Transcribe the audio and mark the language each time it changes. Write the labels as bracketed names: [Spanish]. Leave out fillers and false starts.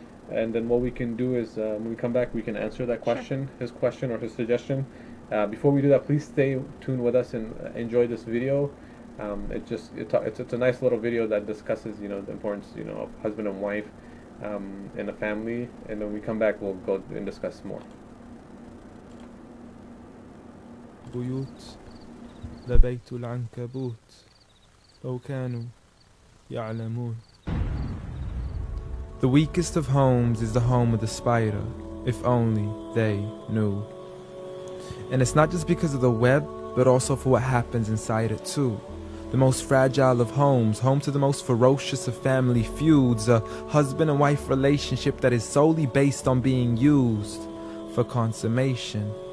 [English] And then what we can do is when we come back, we can answer that question, his question or his suggestion. Before we do that, please stay tuned with us and enjoy this video. It's a nice little video that discusses the importance of husband and wife. In a family, and when we come back we'll go and discuss more. [Arabic] بيوت لبيت العنكبوت لو كانوا يعلمون. [English] The weakest of homes is the home of the spider, if only they knew. And it's not just because of the web, but also for what happens inside it too. The most fragile of homes, home to the most ferocious of family feuds, a husband and wife relationship that is solely based on being used for consummation.